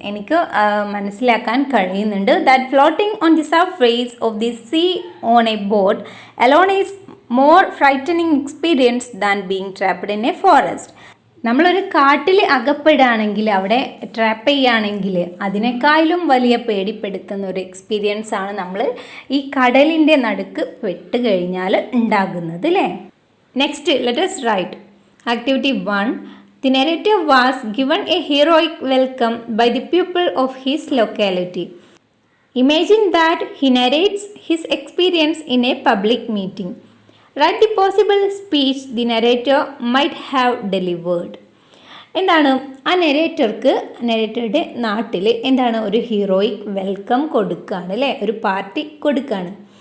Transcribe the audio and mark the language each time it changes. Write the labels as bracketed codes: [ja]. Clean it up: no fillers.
[ml] എനിക്ക് മനസ്സിലാക്കാൻ കഴിയുന്നുണ്ട്. [en] That floating on the surface of the sea on a boat alone is more frightening experience than being trapped in a forest. [ml] നമ്മളൊരു കാട്ടിൽ അകപ്പെടുകയാണെങ്കിൽ, അവിടെ trap ചെയ്യുകയാണെങ്കിൽ അതിനേക്കാളും വലിയ പേടിപ്പെടുത്തുന്ന ഒരു എക്സ്പീരിയൻസ് ആണ് നമ്മൾ ഈ കടലിൻ്റെ നടുക്ക് പെട്ട് കഴിഞ്ഞാൽ ഉണ്ടാകുന്നത് അല്ലേ. [en] Next let us write. Activity 1. The narrator was given a heroic welcome by the people of his locality. Imagine that he narrates his experience in a public meeting. Write the possible speech the narrator might have delivered. [ml] എന്താണ് ആ നെറേറ്ററുടെ നാട്ടിൽ എന്താണ് ഒരു heroic welcome കൊടുക്കുകയാണ് അല്ലേ, ഒരു party കൊടുക്കുകയാണ്.